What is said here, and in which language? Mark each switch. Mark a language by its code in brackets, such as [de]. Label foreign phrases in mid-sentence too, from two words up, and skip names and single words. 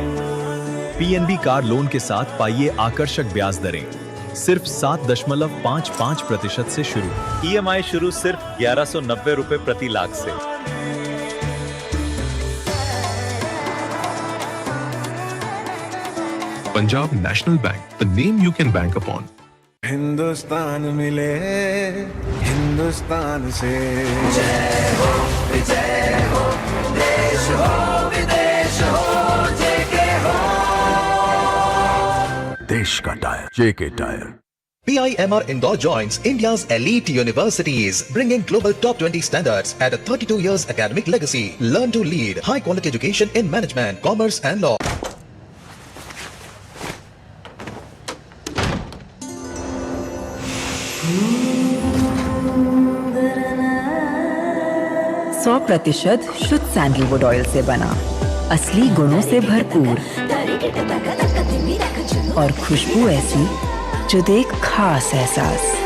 [hi] PNB [en] car loan [hi] के साथ पाइए आकर्षक ब्याज दरें, सिर्फ 7.55% से शुरू। EMI शुरू सिर्फ 1190 रुपए प्रति लाख से। [en] Punjab National Bank, the name you can bank upon. [hi] हिंदुस्तान मिले हिंदुस्तान से जय हो देश हो विदेश हो जेके हो देश का टायर जेके टायर। [en] PIMR Indore joins India's elite universities, bringing global top 20 standards at a 32 years academic legacy. Learn to lead, high quality education in management, commerce and law. [hi] %100% शुद्ध [en] sandalwood oil [hi] से बना, असली गुणों से भरपूर और खुशबू ऐसी जो दे एक खास एहसास।